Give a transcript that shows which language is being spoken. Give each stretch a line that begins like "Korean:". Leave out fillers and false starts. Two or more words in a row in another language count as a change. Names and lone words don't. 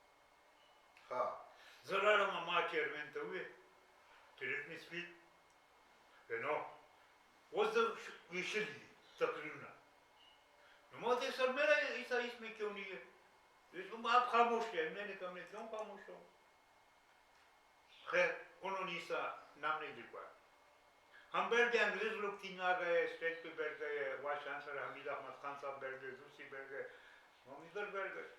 Pashto: زه لاړم ما چیرمین ته وویل چې
English: let me speak
Pashto: نو اوس زه ویشلي دي تقریرونه نو ما ته
Urdu: بولتے سر میرا حصہ اس میں کیوں نہیں ہے؟ آپ خاموش ہیں. میں نے کہا میں کیوں خاموش ہوں؟ خیر انہوں نے حصہ نام نہیں لکھوایا. ہم بیٹھ گئے, انگریز لوگ 3 آ گئے, اسٹیج پہ بیٹھ گئے, وائس چانسلر حمید احمد خان صاحب بیٹھ گئے, دوسری بیٹھ گئے, ہم ادھر بیٹھ گئے.